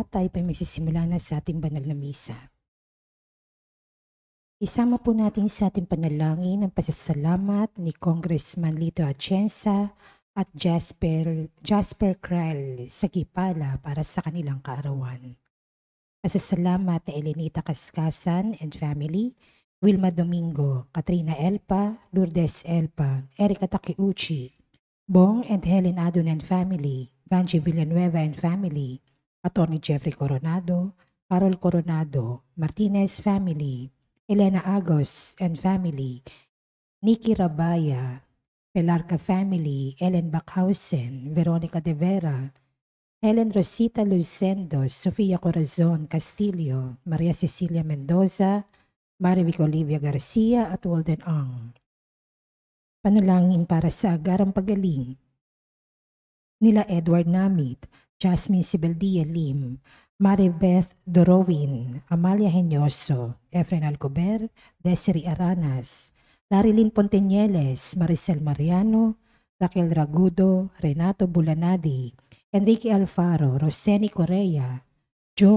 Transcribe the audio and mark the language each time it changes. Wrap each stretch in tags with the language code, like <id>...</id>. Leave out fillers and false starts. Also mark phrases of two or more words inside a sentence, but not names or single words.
<tl>Tayo po magsisimula na sa ating banal na misa. Isama po natin sa ating panalangin ang pasasalamat ni Congressman Lito Atienza at Jasper Krell sa Gipala para sa kanilang kaarawan. Pasasalamat na Elenita Kaskasan</tl> <en>and family,</en> <tl>Wilma Domingo, Katrina Elpa, Lourdes Elpa, Erika Takiuchi, Bong and Helen Adon</tl> <en>and family,</en> <tl>Banji Villanueva</tl> <en>and family,</en> <tl>Atty. Jeffrey Coronado, Carol Coronado, Martinez family, Elena Agos</tl> <en>and family,</en> <tl>Nikki Rabaya, Pelarca family, Ellen Backhausen, Veronica De Vera, Helen Rosita Lucendo, Sofia Corazon Castillo, Maria Cecilia Mendoza, Marivic Olivia Garcia at Walden Ang. Panalangin para sa agarang pagaling nila Edward Namit, Jasmine Sibeldia Lim, Maribeth Dorowin, Amalia Henyoso, Efren Alcober, Desiree Aranas, Larilyn Ponteñeles, Maricel Mariano, Raquel Ragudo, Renato Bulanadi, Enrique Alfaro, Roseni Correa, Jo</tl>